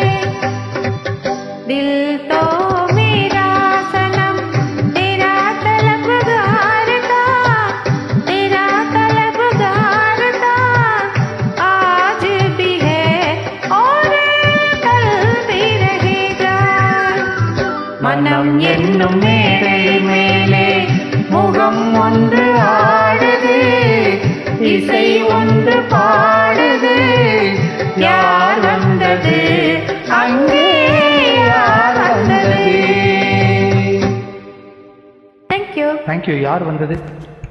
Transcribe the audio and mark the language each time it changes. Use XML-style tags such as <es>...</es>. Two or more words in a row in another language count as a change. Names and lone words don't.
<hi>दिल तो मेरा सनम तेरा तलबगार था, तेरा तलबगार था, आज भी है और कल भी रहेगा।</hi> <ta>மனம் என்னும் மேடை மேலே முகம் ஒன்று ஆடுது, இசை ஒன்று பாடுது, யார் வந்தது அங்கே யார் வந்தது?</ta> <en>Thank you. Thank you.</en> <ta>யார் வந்தது?</ta>